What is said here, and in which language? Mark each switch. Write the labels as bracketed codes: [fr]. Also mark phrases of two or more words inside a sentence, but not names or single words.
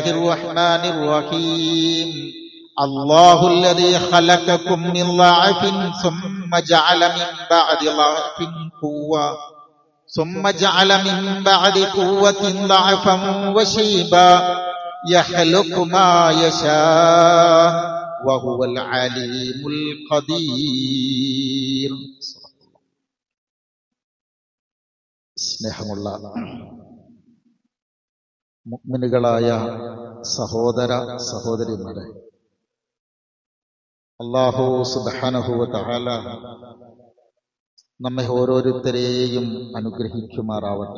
[ar] الرحمن الرحيم الله الذي خلقكم من ضعف ثم جعل من بعد ضعف قوة ثم جعل من بعد قوة ضعفا وشيبا يخلق ما يشاء وهو العليم القدير. [ml] സ്നേഹമുള്ള മുഅ്മിനുകളായ സഹോദര സഹോദരിമാരെ, [ar] الله سبحانه وتعالى [ml] നമ്മെ ഓരോരുത്തരെയും അനുഗ്രഹിക്കുമാറാവട്ടെ.